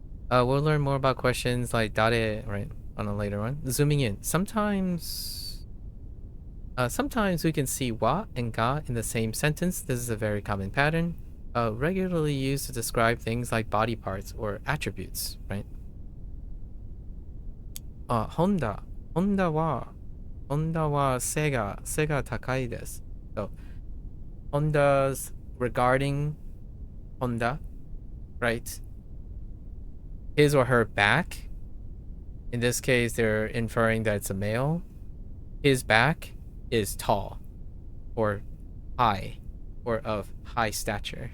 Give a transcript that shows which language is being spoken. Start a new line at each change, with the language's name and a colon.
English: We'll learn more about questions like dare, right, on a later one. Zooming in. Sometimes we can see wa and ga in the same sentence. This is a very common pattern, regularly used to describe things like body parts or attributes, right?
Japanese: Honda wa背が高いです.
English: So Honda's regarding Honda, right? His or her back. In this case, they're inferring that it's a male. His back is tall or high or of high stature.